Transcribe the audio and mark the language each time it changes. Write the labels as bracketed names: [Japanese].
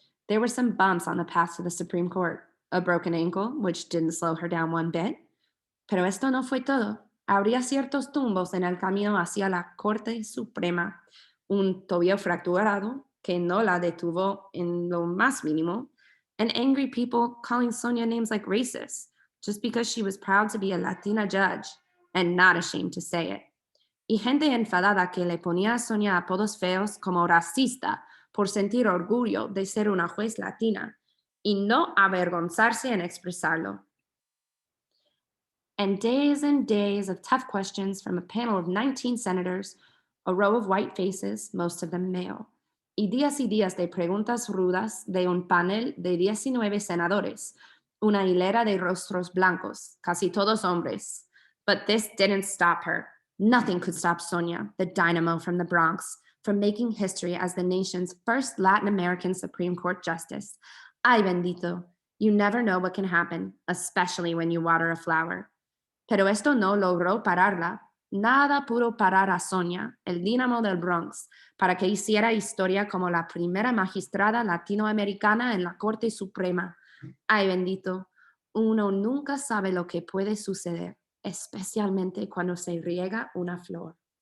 [English] There were some bumps on the path to the Supreme Court. A broken ankle, which didn't slow her down one bit. [Spanish] Pero esto no fue todo. Habría ciertos tumbos en el camino hacia la Corte Suprema. Un tobillo fracturado que no la detuvo en lo más mínimo. [English] And angry people calling Sonia names like racist, just because she was proud to be a Latina judge and not ashamed to say it. [Spanish] Y gente enfadada que le ponía a Sonia apodos feos como racista por sentir orgullo de ser una juez latina. y no avergonzarse en expresarlo. [English] And days of tough questions from a panel of 19 senators, a row of white faces, most of them male. [Spanish] Y días de preguntas rudas de un panel de 19 senadores, una hilera de rostros blancos, casi todos hombres. [English] But this didn't stop her. Nothing could stop Sonia, the dynamo from the Bronx, from making history as the nation's first Latin American Supreme Court justice. [Spanish] Ay, bendito. [English] You never know what can happen, especially when you water a flower. [Spanish] Pero esto no logró pararla. Nada pudo parar a Sonia, el dínamo del Bronx, para que hiciera historia como la primera magistrada latinoamericana en la Corte Suprema. Ay, bendito, uno nunca sabe lo que puede suceder, especialmente cuando se riega una flor.